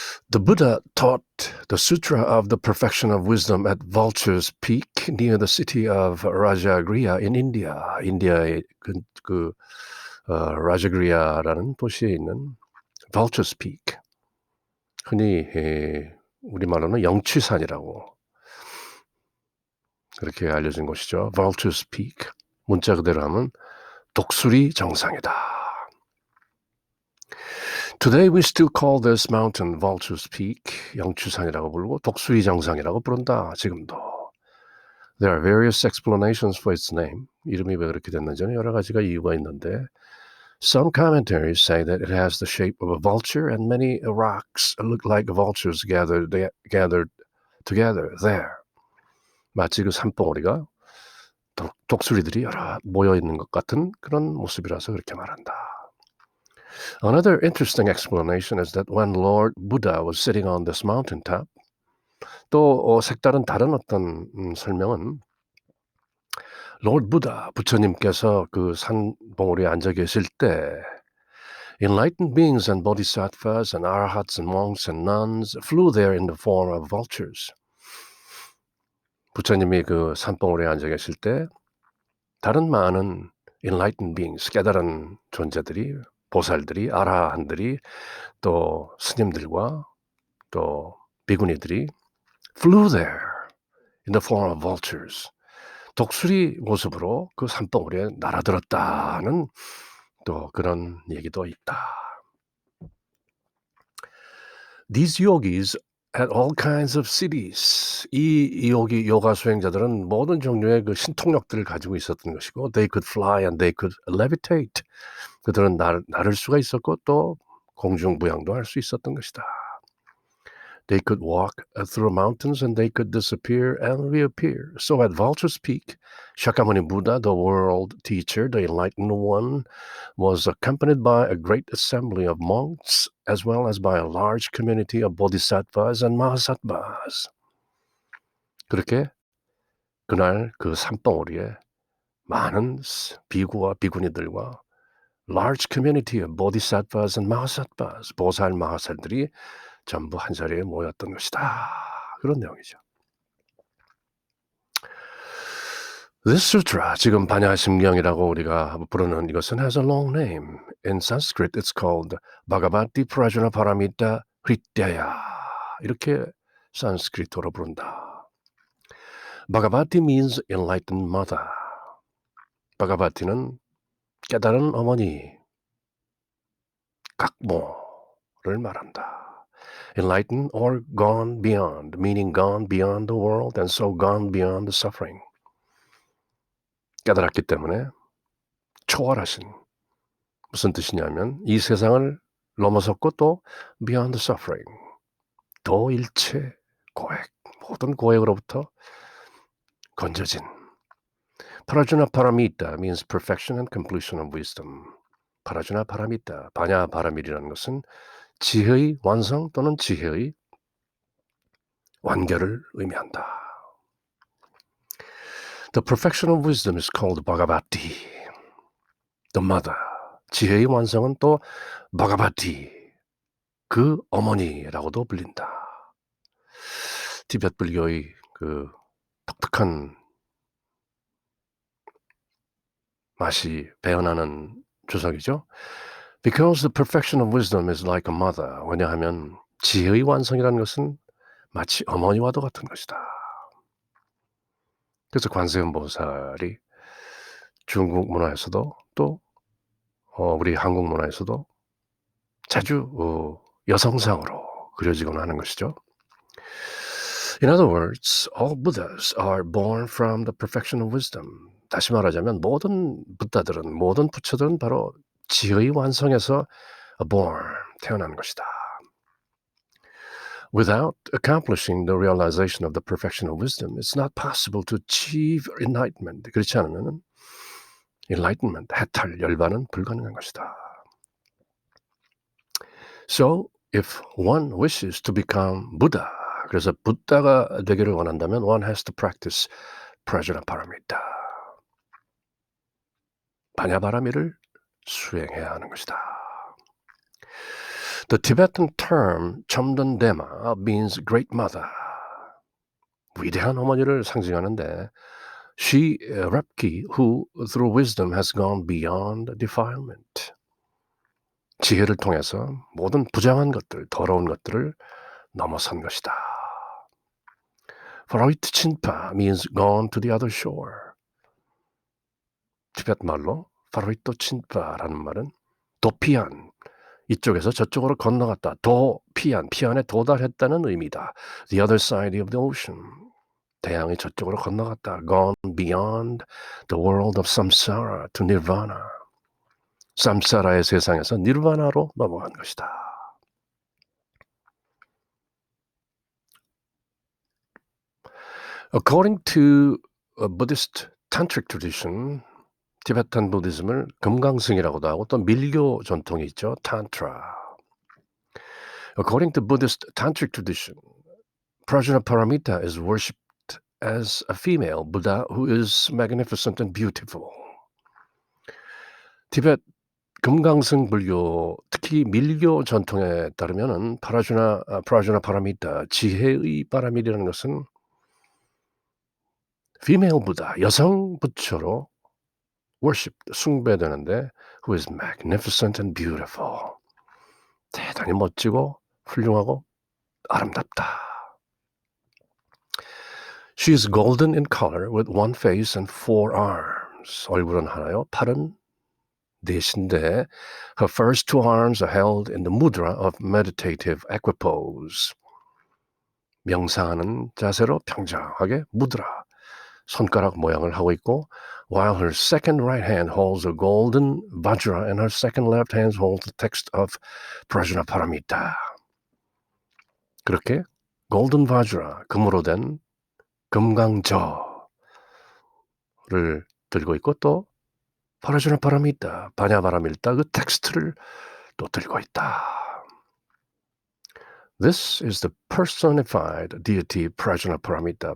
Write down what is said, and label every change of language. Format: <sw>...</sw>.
<en>The Buddha taught the Sutra of the Perfection of Wisdom at Vulture's Peak near the city of Rajagriha in India.</en> <ko>인디아의 라자그리아라는 도시에 있는 Vulture's Peak. 흔히 우리말로는 영취산이라고 그렇게 알려진 곳이죠.</ko> <en>Vulture's Peak.</en> <ko>문자 그대로 하면 독수리 정상이다.</ko> <en>Today we still call this mountain Vulture's Peak.</en> <ko>영취산이라고 부르고 독수리 정상이라고 부른다. 지금도.</ko> <en>There are various explanations for its name.</en> <ko>이름이 왜 그렇게 됐는지는 여러 가지가 이유가 있는데</ko> <en>Some commentaries say that it has the shape of a vulture and many rocks look like vultures gathered together there.</en> <ko>마치 그 산봉우리가 독수리들이 여러 모여 있는 것 같은 그런 모습이라서 그렇게 말한다.</ko> <en>Another interesting explanation is that when Lord Buddha was sitting on this mountaintop,</en> <ko>또 색다른 다른 어떤 설명은 Lord Buddha, 부처님께서 그 산봉우리에 앉아 계실 때</ko> <en>enlightened beings and bodhisattvas and arhats and monks and nuns flew there in the form of vultures.</en> <ko>부처님이 그 산봉우리에 앉아 계실 때 다른 많은</ko> <en>enlightened beings,</en> <ko>깨달은 존재들이, 보살들이, 아라한들이 또 스님들과 또 비구니들이</ko> <en>flew there in the form of vultures.</en> <ko>독수리 모습으로 그 산봉우리에 날아들었다는 또 그런 얘기도 있다.</ko> <en>These yogis had all kinds of cities.</en> <ko>이 요가 수행자들은 모든 종류의 그 신통력들을 가지고 있었던 것이고</ko> <en>they could fly and they could levitate.</en> <ko>그들은 날을 수가 있었고 또 공중부양도 할 수 있었던 것이다.</ko> <en>They could walk through mountains and they could disappear and reappear. So at Vulture's Peak, Shakyamuni Buddha, the world teacher, the enlightened one, was accompanied by a great assembly of monks as well as by a large community of bodhisattvas and mahasattvas.</en> <ko>그렇게 그날 그 산봉우리에 많은 비구와 비구니들과</ko> <en>large community of bodhisattvas and mahasattvas,</en> <ko>보살 마하살들이 전부 한자리에 모였던 것이다. 그런 내용이죠.</ko> <en>This sutra,</en> <ko>지금 반야심경이라고 우리가 부르는 이것은</ko> <en>has a long name. In Sanskrit, it's called Bhagavati Prajnaparamita Hrityaya.</en> <ko>이렇게 산스크리트어로 부른다. 바가바티 means enlightened mother. 바가바티는 깨달은 어머니, 각모를 말한다.</ko> <en>Enlightened or gone beyond, meaning gone beyond the world and so gone beyond the suffering.</en> <ko>깨달았기 때문에 초월하신, 무슨 뜻이냐면 이 세상을 넘어섰고 또</ko> <en>beyond the suffering,</en> <ko>도일체 고액, 모든 고액으로부터 건져진.</ko> <en>파라주나 파라미타 means perfection and completion of wisdom.</en> <ko>파라주나 파라미타, 바냐 바라밀이라는 것은 지혜의 완성 또는 지혜의 완결을 의미한다.</ko> <en>The perfection of wisdom is called Bhagavati, the mother.</en> <ko>지혜의 완성은 또 Bhagavati, 그 어머니라고도 불린다. 티베트 불교의 그 독특한 맛이 배어나는 주석이죠.</ko> <en>Because the perfection of wisdom is like a mother.</en> <ko>왜냐하면 지혜의 완성이라는 것은 마치 어머니와도 같은 것이다. 그래서 관세음보살이 중국 문화에서도 또 우리 한국 문화에서도 자주 여성상으로 그려지곤 하는 것이죠.</ko> <en>In other words, all Buddhas are born from the perfection of wisdom.</en> <ko>다시 말하자면 모든 부다들은, 모든 부처들은 바로 지혜의 완성에서 born, 태어난 것이다.</ko> <en>Without accomplishing the realization of the perfection of wisdom, it's not possible to achieve enlightenment.</en> <ko>그렇지 않으면 enlightenment, 해탈, 열반은 불가능한 것이다.</ko> <en>So, if one wishes to become Buddha,</en> <ko>그래서 부다가 되기를 원한다면</ko> <en>one has to practice prajnaparamita.</en> <ko>바냐바라미를 수행해야 하는 것이다.</ko> <en>The Tibetan term Chomdondema means great mother.</en> <ko>위대한 어머니를 상징하는데</ko> <en>She Repki, who through wisdom has gone beyond defilement.</en> <ko>지혜를 통해서 모든 부정한 것들, 더러운 것들을 넘어선 것이다.</ko> <en>Faroit Chinpa means gone to the other shore.</en> <ko>티베트 말로 파로이토 친파라는 말은 도피한, 이쪽에서 저쪽으로 건너갔다. 도피한, 피안에 도달했다는 의미다.</ko> <en>The other side of the ocean.</en> <ko>대양이 저쪽으로 건너갔다.</ko> <en>Gone beyond the world of samsara to nirvana.</en> <ko>삼사라의 세상에서 니르바나로 넘어간 것이다.</ko> <en>According to a Buddhist tantric tradition,</en> <ko>티베탄 부디즘을 금강승이라고도 하고 또 밀교 전통이 있죠.</ko> <en>Tantra. According to Buddhist tantric tradition, Prajnaparamita is worshipped as a female Buddha who is magnificent and beautiful.</en> <ko>티베트 금강승 불교, 특히 밀교 전통에 따르면은 프라주나파라미타, 지혜의 바라밀이라는 것은</ko> <en>female Buddha,</en> <ko>여성 부처로 worship, 숭배되는데</ko> <en>who is magnificent and beautiful.</en> <ko>대단히 멋지고 훌륭하고 아름답다.</ko> <en>She is golden in color with one face and four arms.</en> <ko>얼굴은 하나요, 팔은 넷인데</ko> <en>her first two arms are held in the mudra of meditative equipoise.</en> <ko>명상하는 자세로 평정하게 무드라, 손가락 모양을 하고 있고</ko> <en>while her second right hand holds a golden vajra and her second left hand holds the text of Prajnaparamita.</en> <ko>그렇게 golden vajra, 금으로 된 금강저를 들고 있고 또 Prajnaparamita, 바냐바라밀타 그 텍스트를 또 들고 있다.</ko> <en>This is the personified deity Prajnaparamita.</en>